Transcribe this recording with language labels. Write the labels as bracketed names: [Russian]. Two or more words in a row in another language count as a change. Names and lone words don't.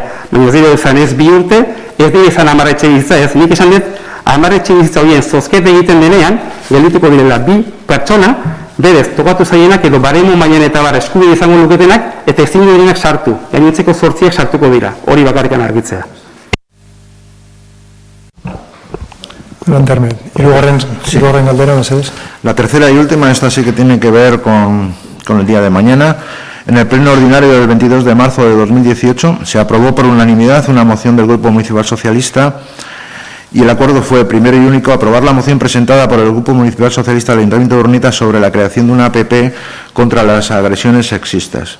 [Basque] Baina ez dira esan ez 2 urte, ez dira esan 10 etxe bizitza, ez nik esan dut 10 etxe bizitza horien zozkete egiten denean, geldituko direla 2 pertsona, berez, tokatu zaienak edo baremu mailan eta bar eskubide izango luketenak, eta ezin direnak sartu, gainotzeko 8 sartuko dira, hori bakarrikan argitzea. [Spanish] Levantarme. [Basque] Hirugarren galdera, mesedez. [Spanish] La tercera y última, esta sí que tiene que ver con el día de mañana. En el pleno ordinario del 22 de marzo de 2018 se aprobó por unanimidad una moción del Grupo Municipal Socialista y el acuerdo fue, primero y único, aprobar la moción presentada por el Grupo Municipal Socialista del Ayuntamiento de Urnieta sobre la creación de una APP contra las agresiones sexistas.